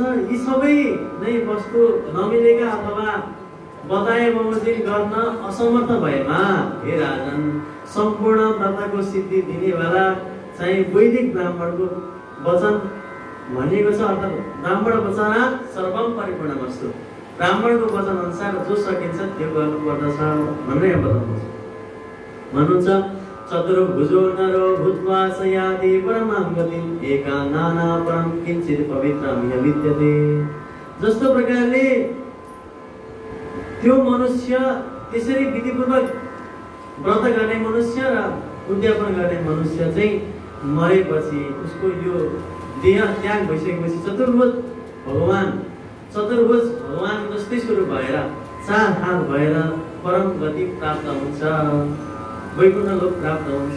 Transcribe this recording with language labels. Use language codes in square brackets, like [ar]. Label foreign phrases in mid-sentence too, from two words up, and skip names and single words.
[ne] यी सबै नै वस्तु नमिलेका अथवा बताए बमोजिम गर्न असमर्थ भएमा हे राजन सम्पूर्ण व्रतको सिद्धि दिनेवाला चाहिँ वैदिक ब्राह्मणको वचन भनिएको छ। अर्थात् [sa] ब्राह्मण वचना सर्वम परिपूर्णमस्तु। [ne] ब्राह्मणको वचन अनुसार जो सकिन्छ त्यो गर्नुपर्दछ भन्ने भन्नुहुन्छ। [sa] चतुर्भुजो नरो भूत्वा सयाति परमां गतिम् एका नाना परम किञ्चित् पवित्रं विद्यते। [ne] जस्तो प्रकारले त्यो मनुष्य त्यसरी विधिपूर्वक व्रत गर्ने मनुष्य र उद्यापन गर्ने मनुष्य चाहिँ मरेपछि उसको यो देह त्याग भइसकेपछि चतुर्भुज भगवान जस्तै स्वरूप भएर 4 हात भएर परम गति प्राप्त हुन्छ, वैकुण्ठ लोक प्राप्त हुन्छ।